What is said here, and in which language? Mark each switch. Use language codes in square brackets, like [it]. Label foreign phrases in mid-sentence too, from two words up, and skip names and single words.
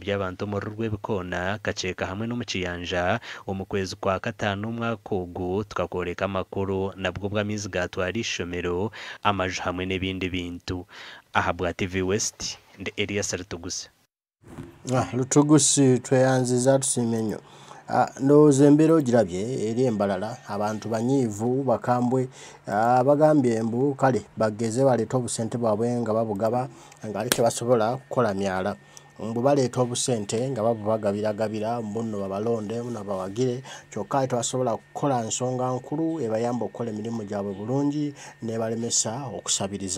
[nyn] by'abantu mu Rwebikona kaceeka hamwe no mu Kiyanja omukwezi kwa katano umwaka ogu tukakoreka amakuru nabwo bw'amizi gatwara ishomero amaju hamwe n'ebindi bintu. Aha bwa TV West ndi Elias Rutugusi. Rutugusi tweyanziza tusimenyo. [lg] No zembero girabye eri Mbarara abantu banyivu bakambwe bagambye embu kale bageze baleeta obusente bwabwe nga babugaba nga ali tebasobola kukola myala mbu baleeta obusente nga babagabiragabira mbunno babalonde muno bawagire kyokka tebasobola kukola nsonga nkulu ebayamba okukola emirimu gyabwe bulungi nebalemesa okusabiriza.